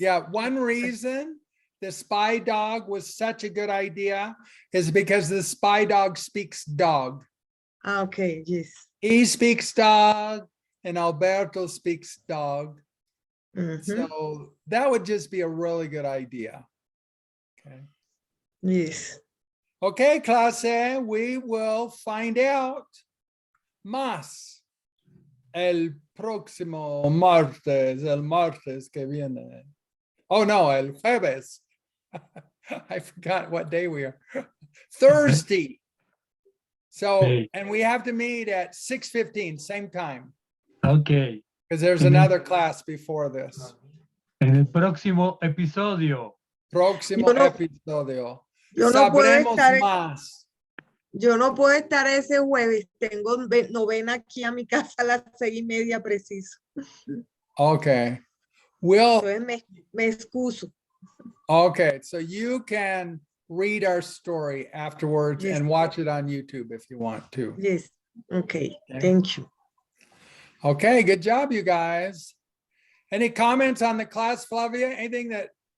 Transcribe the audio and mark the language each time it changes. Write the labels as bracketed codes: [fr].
[en] one reason the spy dog was such a good idea is because the spy dog speaks dog. Okay, yes. He speaks dog and Alberto speaks dog. Mhm, So that would just be a really good idea. Okay. yes. Okay, [es] clase, [en] we will find out [es] más el próximo martes, el martes que viene. Oh no, el jueves. [en] I forgot what day we are. Thursday. So, Okay. and we have to meet at 6:15, same time, Okay. because there's Mhm. another class before this. [es] En el próximo episodio. Próximo Yo no- episodio. Yo no puedo Sabremos estar, más. yo no puedo estar ese jueves. Tengo novena aquí a mi casa a las 6:30 preciso. [en] Okay. We'll, [es] Entonces me excuso. [en] okay, so you can read our story afterwards Yes. and watch it on YouTube if you want to. Yes. Okay. Okay. Thank you. Okay, good job, you guys. Any comments on the class, Flavia? Anything that